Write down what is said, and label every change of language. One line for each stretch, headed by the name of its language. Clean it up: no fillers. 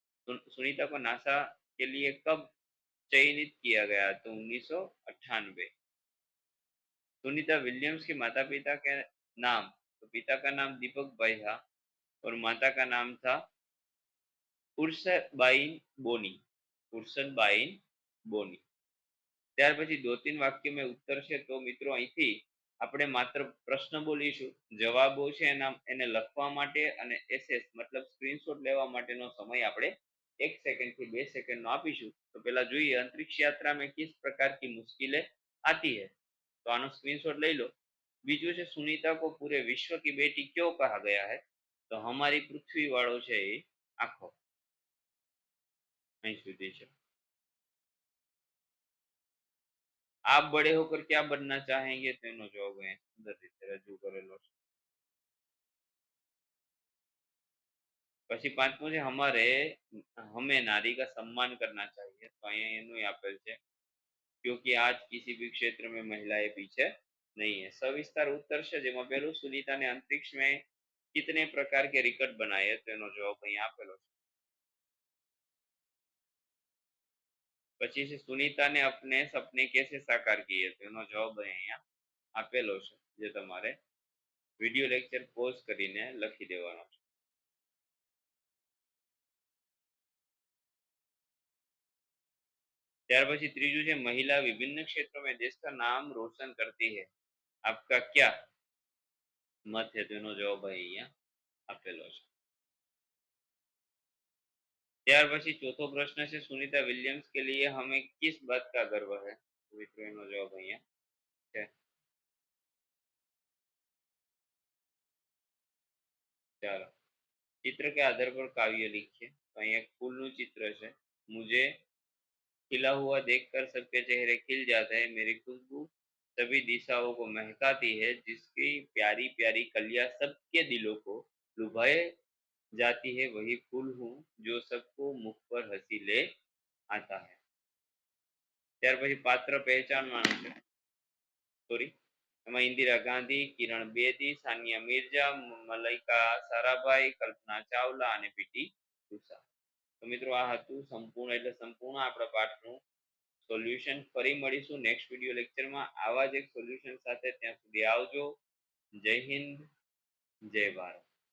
Hindi: सुनीता को नासा के लिए कब चयनित किया गया? तो 1998. सुनीता विलियम्स के माता पिता के नाम. तो पिता का नाम दीपक भाई था और माता का नाम था उर्सबाइन बोनी. उर्सबाइन बोनी.
Gujarati: ત્યાર પછી 2-3 વાક્ય
Hindi: में उत्तर
Gujarati: છે. તો મિત્રો અહીંથી આપણે માત્ર પ્રશ્ન બોલીશું. જવાબો છે એને લખવા માટે અને એસએસ મતલબ સ્ક્રીનશોટ લેવા માટેનો સમય આપણે 1 सेकंड થી 2 सेकंड નો આપીશું. તો પહેલા જોઈએ
Hindi: अंतरिक्ष यात्रा में किस प्रकार की मुश्किलें आती है. तो
Gujarati: આનો સ્ક્રીનશોટ લઈ લો. બીજું છે
Hindi: सुनीता को पूरे विश्व की बेटी क्यों कहा गया है?
Gujarati: તો
Hindi: हमारी
Gujarati: પૃથ્વી વાળો છે એ આખો અહીં સુધી છે.
Hindi: आप बड़े होकर क्या बनना चाहेंगे
Gujarati: તેનો જવાબ અહીંયા સુંદર રીતે રજૂ કરેલો છે. પછી પાંચમું છે
Hindi: हमें नारी का सम्मान करना चाहिए
Gujarati: તો અહીંયા એનું આપેલ છે
Hindi: क्योंकि आज किसी भी क्षेत्र में महिलाएं पीछे नहीं है. सविस्तार उत्तर
Gujarati: છે જેમાં પહેલું
Hindi: सुनीता ने अंतरिक्ष में कितने प्रकार के रिकट बनाए
Gujarati: તો એનો જવાબ અહીંયા આપેલો છે. પછી છે
Hindi: सुनीता ने अपने सपने कैसे साकार किए
Gujarati: તો એનો જવાબ અહીંયા આપેલો છે જે તમારે વિડિયો લેક્ચર પોઝ કરીને લખી દેવાનો છે. ત્યાર પછી ત્રીજું છે
Hindi: महिला विभिन्न क्षेत्रों में देश का नाम रोशन करती है आपका क्या मत है
Gujarati: તેનો જવાબ અહીંયા આપેલો છે. ત્યાર પછી ચોથો પ્રશ્ન છે
Hindi: सुनीता विलियम्स के लिए हमें किस बात का गर्व है
Gujarati: તો મિત્રો એનો જવાબ અહીંયા છે. ચાલો
Hindi: चित्र के आधार पर काव्य लिखिए तो
Gujarati: અહીંયા એક ફૂલનું ચિત્ર છે.
Hindi: मुझे खिला हुआ देखकर सबके चेहरे खिल जाते हैं मेरी खुशबू सभी दिशाओं को महकाती है जिसकी प्यारी प्यारी कलियां सबके दिलों को लुभाए जाती है वही फूल हूँ जो सबको मुख पर हंसी ले आता है.
Gujarati: ત્યાર પછી પાત્ર પહેચાનવાનું છે. સોરી એમાં इंदिरा गांधी किरण बेदी सानिया मिर्जा मलाइका साराभाई कल्पना चावला અને પીટી ઉષા. તો મિત્રો આ હતું સંપૂર્ણ એટલે સંપૂર્ણ આપણા પાઠનું સોલ્યુશન. ફરી મળીશું નેક્સ્ટ વિડિયો લેક્ચરમાં આવા જ એક સોલ્યુશન સાથે. ત્યાં સુધી આવજો. જય હિન્દ, જય ભારત.